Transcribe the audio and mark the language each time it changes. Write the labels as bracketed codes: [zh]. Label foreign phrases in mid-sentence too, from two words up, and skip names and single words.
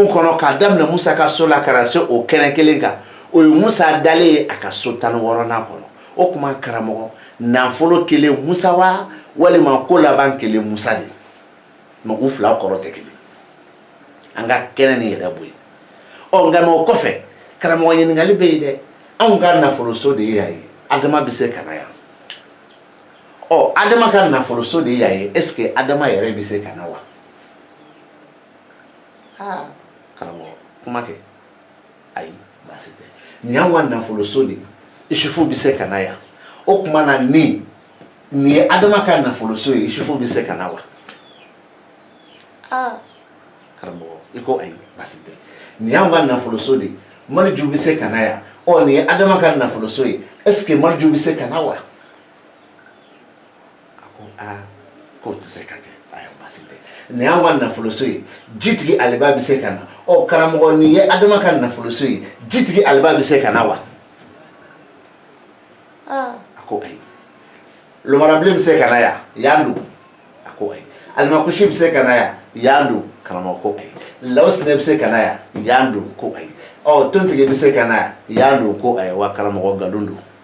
[bm] kɔnɔ ka daminɛ musa ka so la ka na se o kɛnɛ kelen kan o ye musa dalen ye a ka so 16nan kɔnɔ o tuma karamɔgɔ nafolo kelen musa wa walima ko laban kelen musa de mais u fila kɔrɔ tɛ kelen an ka kɛnɛ ni yɛrɛ bɔ yen ɔ nka o kɔfɛ karamɔgɔ ɲininkali bɛ yen dɛ anw ka nafolo so de ye yan ye adama bɛ se ka na yan ɔ adama ka nafolo so de ye yan ye [fr] est ce que [bm] adama yɛrɛ bɛ se ka na wa karamɔgɔ kuma kɛ ayi baasi tɛ nin y'anw ka nafolo so de isufu bɛ se ka na yan o tuma na nin ye adama ka nafolo so ye isufu bɛ se ka na wa karamɔgɔ i ko ayi baasi tɛ nin y'anw ka nafolo so de maliju bɛ se ka na yan ɔ nin ye adama ka nafolo so ye [fr] est ce que [bm] maliju bɛ se ka na wa a ko k'o tɛ se ka kɛ ayi baasi tɛ nin y'anw ka nafolo so ye jitigi aliba bɛ se ka na ɔ karamɔgɔ nin ye adama ka nafolo so ye jitigi aliba bɛ se ka na wa a ko ayi lomarabilen bɛ se ka na yan yan don a ko ayi alimakusi bɛ se ka na yan yan don karamɔgɔ ko ayi lawusinɛ bɛ se ka na yan yan don ko ayi ɔ tontigi bɛ se ka na yan yan don ko ayi wa karamɔgɔ nkalon don